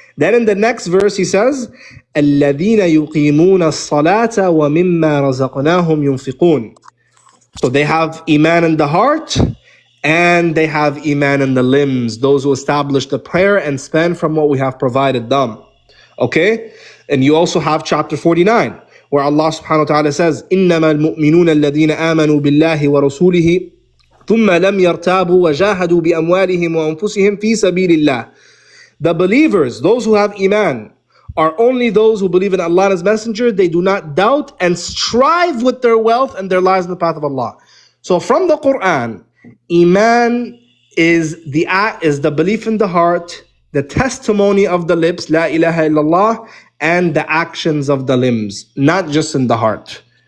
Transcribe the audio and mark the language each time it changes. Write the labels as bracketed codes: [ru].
[en] Then in the next verse he says, [ar] الَّذِينَ يُقِيمُونَ الصَّلَاةَ وَمِمَّا رَزَقْنَاهُمْ يُنْفِقُونَ. [en] So they have iman in the heart and they have iman in the limbs, those who establish the prayer and spend from what we have provided them. Okay? And you also have chapter 49, where Allah subhanahu wa ta'ala says, [ar] إِنَّمَا الْمُؤْمِنُونَ الَّذِينَ آمَنُوا بِاللَّهِ وَرَسُولِهِ ثُمَّ لَمْ يَرْتَابُوا وَجَاهَدُوا بِأَمْوَالِهِمْ وَأَنفُسِهِمْ فِي سَبِيلِ اللَّهِ. [en] The believers, those who have iman, are only those who believe in Allah and His Messenger. They do not doubt and strive with their wealth and their lives in the path of Allah. So from the Quran, iman is the belief in the heart, the testimony of the lips, la ilaha illallah, and the actions of the limbs, not just in the heart.